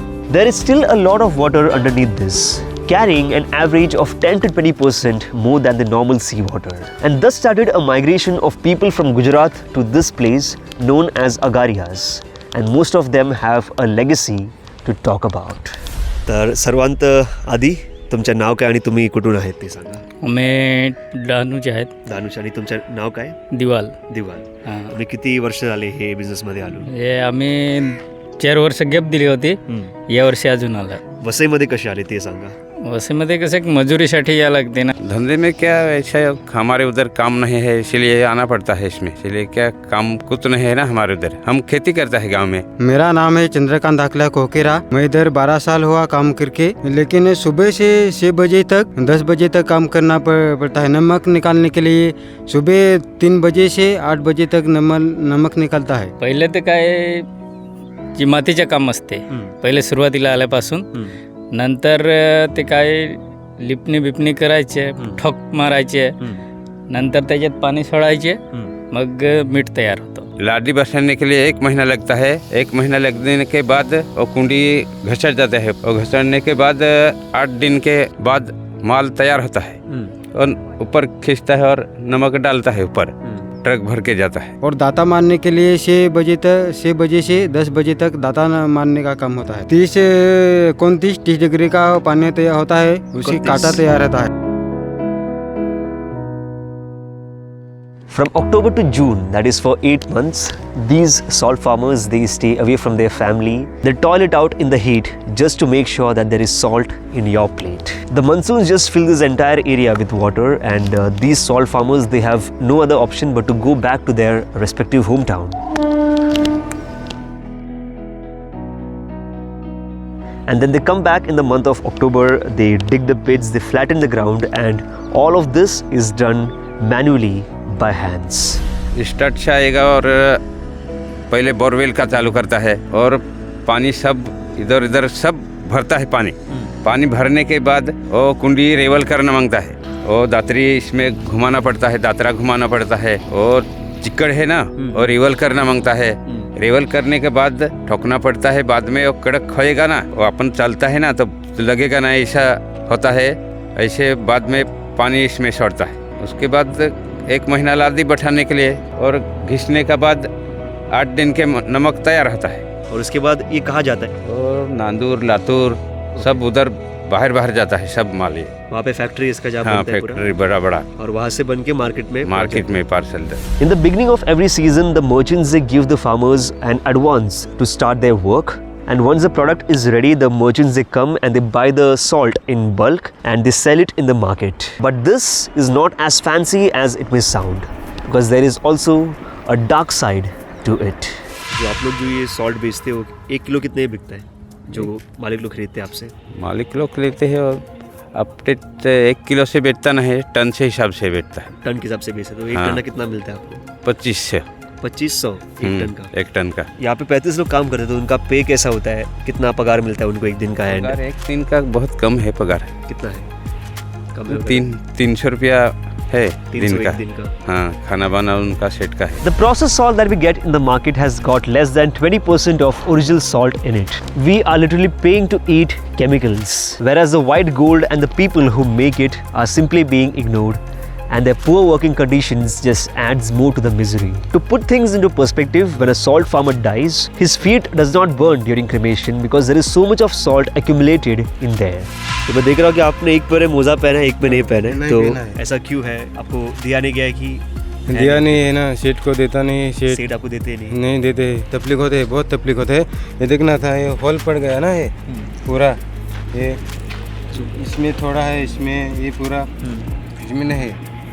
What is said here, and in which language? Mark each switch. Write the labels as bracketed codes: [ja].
[en] There is still a lot of water underneath this, carrying an average of 10 to 20% more than the normal seawater, and thus started a migration of people from Gujarat to this place known as agarias, and most of them have a legacy to talk about. [mr] तर सर्वांत आधी तुमचं नाव काय आणि तुम्ही कुठून आहेत ते सांगा. आम्ही डहाणूचे आहेत. दानुष, आणि तुमचं नाव काय? दिवाल. तुम्ही किती वर्ष झाले हे बिझनेसमध्ये आलो? हे आम्ही 4 वर्ष गॅप दिली होती, या वर्षी अजून आला. वसईमध्ये कसे आले ते सांगा. वसईमध्ये कसं मजुरीसाठी या लागते ना. [hi] धंधे में क्या ऐसा हमारे उधर काम नहीं है, इसलिए आना पड़ता है इसमें. इसलिए क्या काम कुछ नहीं है ना हमारे उधर. हम खेती करता है गांव में. मेरा नाम है चंद्रकांत धाकला कोकेरा. मैं इधर 12 साल हुआ काम करके, लेकिन सुबह से 6 बजे तक 10 बजे तक काम करना पड़ता है. नमक निकालने के लिए सुबह 3 बजे से 8 बजे तक नमक निकलता है. [mr] पहिले तर काय जी मातीचे काम असते पहिले सुरुवातीला आल्यापासून, नंतर ते काय लिपणी बिपणी करायचे, ठोक मारायचे, नंतर त्याच्यात पाणी सोडायचे मग मीठ तयार होतं. [hi] लाडी बसाने के लिए 1 महीना लगता है. 1 महीना लगने के बाद वो कुंडी घसट जाता है और घसटने के बाद 8 दिन के बाद माल तैयार होता है और ऊपर खींचता है और नमक डालता है ऊपर, ट्रक भर के जाता है. और दाता मारने के लिए 6 बजे से 10 बजे तक दाता मारने का काम होता है. 30 डिग्री का पानी तैयार होता है, उसी काटा तैयार रहता है. [en] From October to June, that is for 8 months, these salt farmers, they stay away from their family. They toil it out in the heat just to make sure that there is salt in your plate. The monsoons just fill this entire area with water, and these salt farmers, they have no other option but to go back to their respective hometown. And then they come back in the month of October, they dig the pits, they flatten the ground, and all of this is done manually by hands. [hi] Start से आएगा और पहले borewell का चालू करता है और पानी सब इधर इधर सब भरता है. पानी भरने के बाद वो कुंडी रेवल करना मांगता है. वो दातरी इसमें घुमाना पड़ता है, दातरा घुमाना पड़ता है और चिक्कड़ है ना, और रेवल करना मांगता है. रेवल करने के बाद ठोकना पड़ता है. बाद में वो कड़क होएगा ना, वो अपन चलता है ना तो लगेगा ना, ऐसा होता है. ऐसे बाद में पानी इसमें छोड़ता है. उसके बाद 1 महीना लादी बैठाने के लिए और घिसने के बाद 8 दिन के नमक तैयार होता है. और उसके बाद ये कहाँ जाता है? और नांदूर लातूर सब उधर बाहर जाता है सब माल. ये वहाँ पे फैक्ट्री इसका जहाँ हाँ, बनता है पूरा? फैक्ट्री बड़ा और वहाँ से बन के मार्केट में parcel. [en] In the beginning of every season, the merchants, they give the farmers an advance to start their work. And once the product is ready, the merchants, they come and they buy the salt in bulk and they sell it in the market. But this is not as fancy as it may sound, because there is also a dark side to it. [hi] जो आप लोग जो ये salt बेचते हो, 1 kilo कितने बिकता है जो मालिक लोग खरीदते हैं आपसे? मालिक लोग लेते हैं और अपडेट 1 किलो से बेचता नहीं, टन से हिसाब से बेचता है. टन के हिसाब से बेचते तो 1 टन का कितना मिलता है आपको? 2500 1 टन का. 1 टन का. यहाँ पे 35 लोग काम करते हैं, तो उनका पे कैसा होता है? कितना पगार मिलता है उनको 1 दिन का? एंड पगार 1 दिन का बहुत कम है. पगार कितना है? कम है? 300 रुपया है दिन का. दिन का. हाँ, खाना बना उनका सेट का है. [en] The processed salt that we get in the market has got less than 20% of original salt in it. We are literally paying to eat chemicals, whereas the white gold and the people who make it are simply being ignored, and their poor working conditions just adds more to the misery. To put things into perspective, when a salt farmer dies, his feet does not burn during cremation because there is so much of salt accumulated in there. [hi] तो मैं देख रहा हूँ कि आपने एक पे मोजा पहना है, एक पे नहीं पहना है, तो ऐसा क्यों है? आपको दिया नहीं गया है कि? दिया नहीं है ना, सेठ को देता नहीं. सेठ आपको देते नहीं देते. तकलीफ होते है, बहुत तकलीफ होते है. ये देखना था, ये होल पड़ गया ना, ये पूरा, ये इसमें थोड़ा है, इसमें ये पूरा इसमें नहीं है.